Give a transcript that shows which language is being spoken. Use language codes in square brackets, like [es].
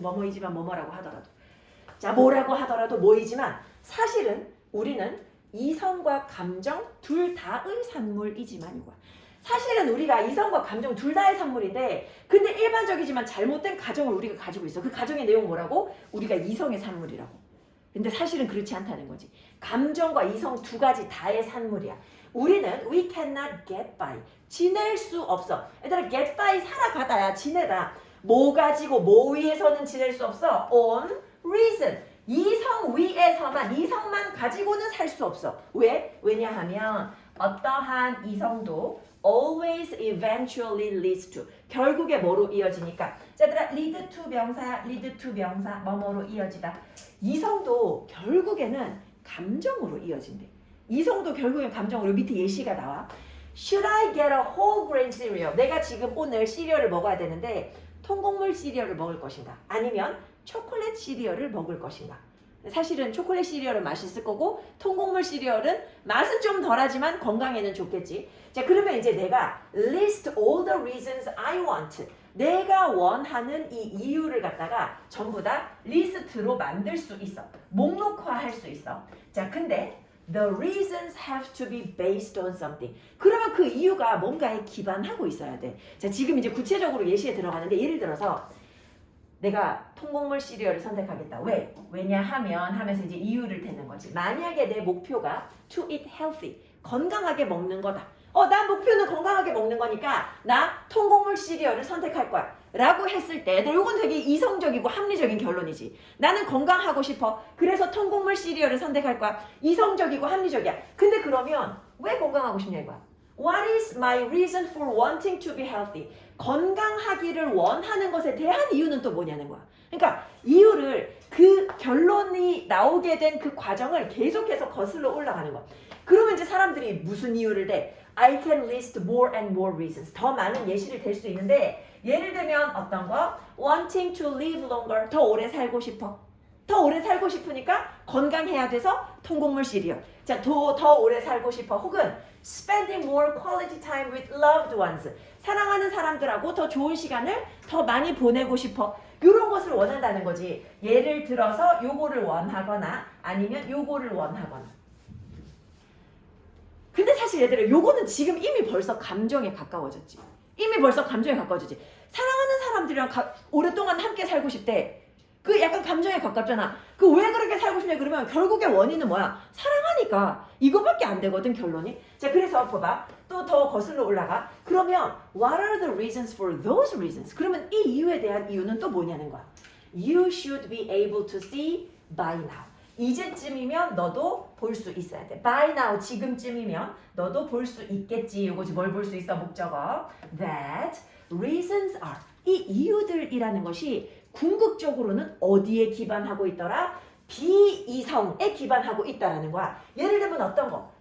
[ko] 뭐뭐이지만 뭐뭐라고 하더라도 자 뭐라고 하더라도 뭐이지만 사실은 우리는 이성과 감정 둘 다의 산물이지만 이거야. 사실은 우리가 이성과 감정 둘 다의 산물인데 근데 일반적이지만 잘못된 가정을 우리가 가지고 있어. 그 가정의 내용 뭐라고? 우리가 이성의 산물이라고. 근데 사실은 그렇지 않다는 거지. 감정과 이성 두 가지 다의 산물이야. 우리는 [en] we cannot get by. [ko] 지낼 수 없어. 얘들아 get by 살아가다야. 지내다. 뭐 가지고 뭐 위해서는 지낼 수 없어. [en] on reason. [ko] 이성 위에서만 이성만 가지고는 살 수 없어. 왜? 왜냐하면 어떠한 이성도 [en] always eventually leads to [ko] 결국에 뭐로 이어지니까 자 얘들아 lead to 명사야. lead to 명사 뭐뭐로 이어지다. 이성도 결국에는 감정으로 이어진대. 이성도 결국엔 감정으로. 밑에 예시가 나와. [en] Should I get a whole grain cereal? [ko] 내가 지금 오늘 시리얼을 먹어야 되는데 통곡물 시리얼을 먹을 것인가? 아니면 초콜릿 시리얼을 먹을 것인가? 사실은 초콜릿 시리얼은 맛있을 거고 통곡물 시리얼은 맛은 좀 덜하지만 건강에는 좋겠지. 자 그러면 이제 내가 [en] list all the reasons I want. [ko] 내가 원하는 이 이유를 갖다가 전부 다 리스트로 만들 수 있어. 목록화할 수 있어. 자 근데 [en] the reasons have to be based on something. [ko] 그러면 그 이유가 뭔가에 기반하고 있어야 돼. 자 지금 이제 구체적으로 예시에 들어가는데 예를 들어서 내가 통곡물 시리얼을 선택하겠다. 왜? 왜냐하면 하면서 이제 이유를 대는 거지. 만약에 내 목표가 [en] to eat healthy. [ko] 건강하게 먹는 거다. 나 목표는 건강하게 먹는 거니까 나 통곡물 시리얼을 선택할 거야. 라고 했을 때 이건 되게 이성적이고 합리적인 결론이지. 나는 건강하고 싶어. 그래서 통곡물 시리얼을 선택할 거야. 이성적이고 합리적이야. 근데 그러면 왜 건강하고 싶냐 이거야. [en] What is my reason for wanting to be healthy? [ko] 건강하기를 원하는 것에 대한 이유는 또 뭐냐는 거야. 그러니까 이유를 그 결론이 나오게 된 그 과정을 계속해서 거슬러 올라가는 거야. 그러면 이제 사람들이 무슨 이유를 대? [en] I can list more and more reasons. [ko] 더 많은 예시를 댈 수 있는데 예를 들면 어떤 거? [en] Wanting to live longer. [ko] 더 오래 살고 싶어. 더 오래 살고 싶으니까 건강해야 돼서 통곡물 시리얼. 자, 더 오래 살고 싶어. 혹은 [en] spending more quality time with loved ones. [ko] 사랑하는 사람들하고 더 좋은 시간을 더 많이 보내고 싶어. 이런 것을 원한다는 거지. 예를 들어서 요거를 원하거나 아니면 요거를 원하거나. 근데 사실 얘들아 요거는 지금 이미 벌써 감정에 가까워졌지. 이미 벌써 감정에 가까워졌지. 사랑하는 사람들이랑 오랫동안 함께 살고 싶대. 그 약간 감정에 가깝잖아. 그 왜 그렇게 살고 싶냐 그러면 결국에 원인은 뭐야? 사랑하니까. 이거밖에 안 되거든 결론이. 자, 그래서 봐봐. 또 더 거슬러 올라가. 그러면 [en] what are the reasons for those reasons? [ko] 그러면 이 이유에 대한 이유는 또 뭐냐는 거야. [en] You should be able to see by now. [ko] 이제쯤이면 너도 볼 수 있어야 돼. [en] By now, [ko] 지금쯤이면 너도 볼 수 있겠지. 이거지. 뭘 볼 수 있어? 목적어. [en] That reasons are. [ko] 이 이유들이라는 것이 궁극적으로는 어디에 기반하고 있더라? 비이성에 기반하고 있다라는 거야. 예를 들면 어떤 거?